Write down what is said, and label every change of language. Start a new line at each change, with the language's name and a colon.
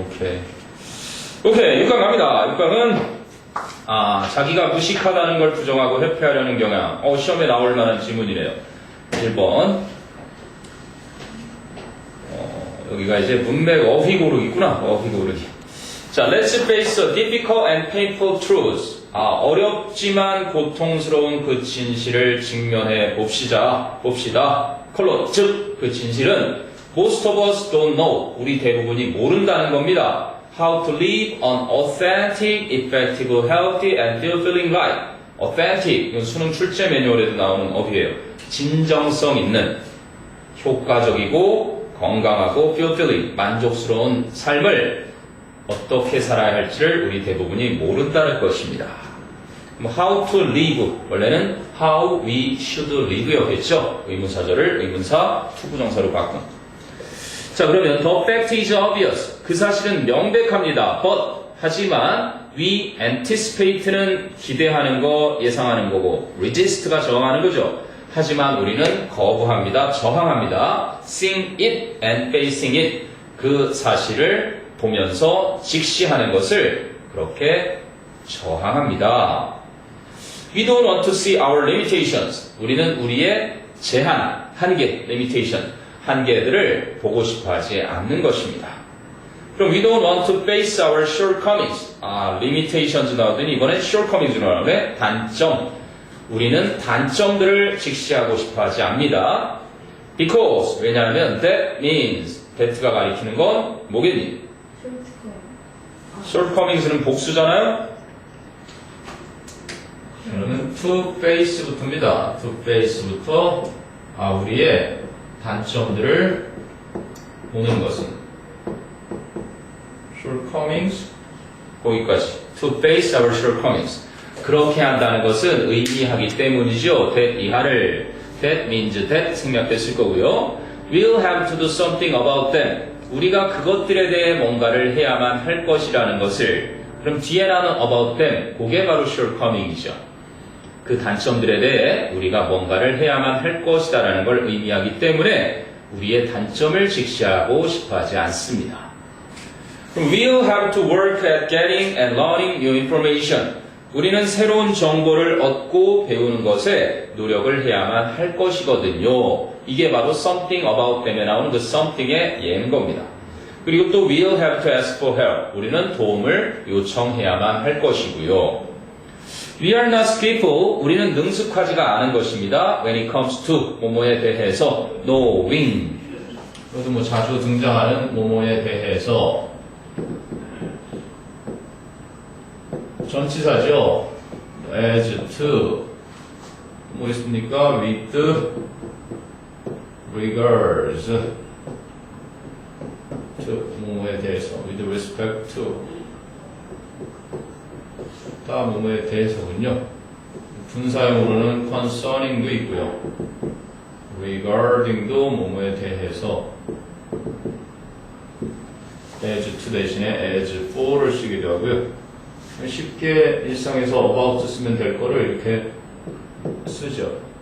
Korean: 오케이. 6강 갑니다. 6강은 자기가 무식하다는 걸 부정하고 회피하려는 경향. 시험에 나올 만한 지문이래요. 1번. 여기가 이제 문맥 어휘 고르기구나. 어휘 고르기.
English: 자, let's face a difficult and painful truth.
Korean: 어렵지만 고통스러운 그 진실을 직면해 봅시다.
English: 컬러, 즉, 그 진실은 most of us don't know.
Korean: 우리 대부분이 모른다는 겁니다.
English: How to live an authentic, effective, healthy, and fulfilling life.
Korean: Authentic, 이건 수능 출제 매뉴얼에도 나오는 어휘예요. 진정성 있는, 효과적이고, 건강하고, fulfilling, 만족스러운 삶을 어떻게 살아야 할지를 우리 대부분이 모른다는 것입니다.
English: How to live, 원래는 how we should live였겠죠.
Korean: 의문사절을 의문사 투부정사로 바꾼.
English: 자, 그러면 the fact is obvious.
Korean: 그 사실은 명백합니다. But, 하지만 we anticipate 는 기대하는 거, 예상하는 거고 resist가 저항하는 거죠. 하지만 우리는 거부합니다.
English: 저항합니다. seeing it and facing it.
Korean: 그 사실을 보면서 직시하는 것을 그렇게 저항합니다.
English: We don't want to see our limitations.
Korean: 우리는 우리의 제한, 한계, limitation, 한계들을 보고 싶어 하지 않는 것입니다.
English: 그럼 we don't want to face our shortcomings.
Korean: limitations 나오더니 이번엔 shortcomings로 나오네. 단점. 우리는 단점들을 직시하고 싶어 하지 않습니다. Because, 왜냐하면 that means, that가 가리키는 건 뭐겠니? shortcomings는 복수잖아요? 그러면 to face부터입니다. to face부터 우리의 단점들을 보는 것은 shortcomings 거기까지 to face our shortcomings 그렇게 한다는 것은 의미하기 때문이죠. that 이하를 that means that 생략됐을 거고요. we'll have to do something about them 우리가 그것들에 대해 뭔가를 해야만 할 것이라는 것을 그럼 뒤에 나는 about them 그게 바로 shortcoming이죠. 그 단점들에 대해 우리가 뭔가를 해야만 할 것이다라는 걸 의미하기 때문에 우리의 단점을 직시하고 싶어 하지 않습니다.
English: 그럼 we'll have to work at getting and learning new information.
Korean: 우리는 새로운 정보를 얻고 배우는 것에 노력을 해야만 할 것이거든요. 이게 바로 something about them에 나오는 그 something의 예인 겁니다.
English: 그리고 또 we'll have to ask for help.
Korean: 우리는 도움을 요청해야만 할 것이고요.
English: We are not skillful.
Korean: 우리는 능숙하지가 않은 것입니다.
English: When it comes to 뭐뭐에 대해서 knowing.
Korean: 이것도 뭐 자주 등장하는 뭐뭐에 대해서 전치사죠. as to 뭐 있습니까?
English: with regards to 뭐뭐에 대해서 with respect to 다 뭐뭐에 대해서군요.
Korean: 분사형으로는 concerning도 있고요. regarding도 뭐뭐에 대해서 as to 대신에 as for를 쓰기도 하고요. 쉽게 일상에서 about 쓰면 될 거를 이렇게 쓰죠.